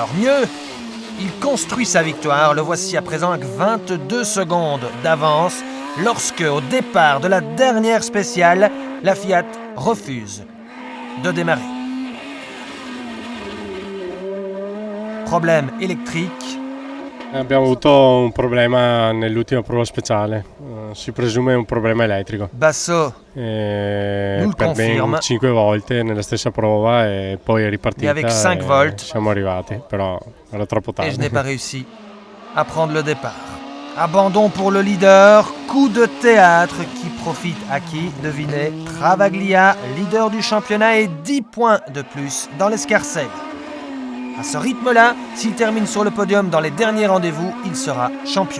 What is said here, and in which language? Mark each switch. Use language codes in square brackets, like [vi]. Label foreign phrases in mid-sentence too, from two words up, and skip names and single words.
[fr] Mieux, il construit sa victoire. Le voici à présent avec 22 secondes d'avance lorsque, au départ de la dernière spéciale, la Fiat refuse de démarrer. Problème électrique. [it] Abbiamo avuto un problema nell'ultima prova speciale, si presume un problema elettrico. Basso Per ben 5 volte nella stessa prova e poi è ripartita. [fr] Avec 5 volts, [it] siamo arrivati, però era troppo tardi. [fr] Et je n'ai pas réussi à prendre le départ. Abandon pour le leader, coup de théâtre qui profite à qui? Devinez, Travaglia, leader du championnat et 10 points de plus dans l'escarcelle. À ce rythme-là, s'il termine sur le podium dans les derniers rendez-vous, il sera champion.